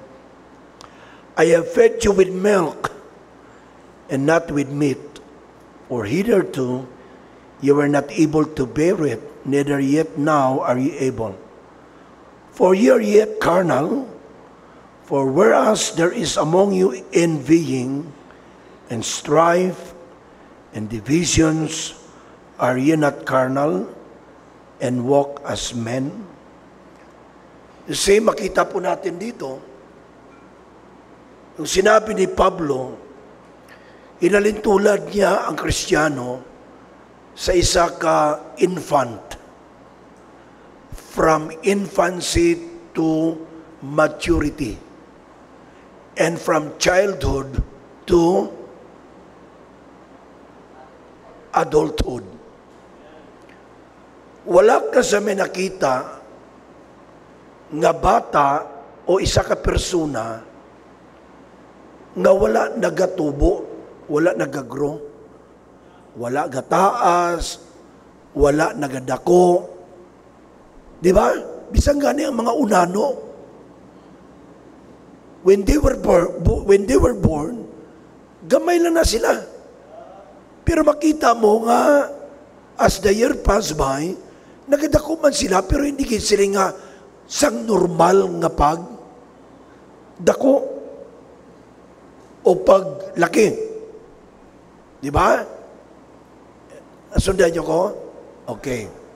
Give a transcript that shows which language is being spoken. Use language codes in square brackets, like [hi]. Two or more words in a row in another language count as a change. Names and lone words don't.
[en] I have fed you with milk, and not with meat, for hitherto you were not able to bear it, neither yet now are ye able. For ye are yet carnal, for whereas there is among you envying, and strife, and divisions, are ye not carnal, and walk as men? [tl] Kasi makita po natin dito, yung sinabi ni Pablo, inalintulad niya ang Kristiyano sa isa ka infant. [en] From infancy to maturity. And from childhood to adulthood. [hil] Wala ka sa may nakita nga bata o isa ka persona nga wala nagatubo, wala nagagrow, wala gataas, wala nagadako. Di ba? Bisang gani ang mga unano. [en] When they were born, [hil] gamay lang na sila. Pero makita mo nga, [en] as the year pass by, [hil] nagadako man sila, pero hindi sila nga sang normal nga pag dako o paglaki. Di ba? Nasundan niyo ko? Okay.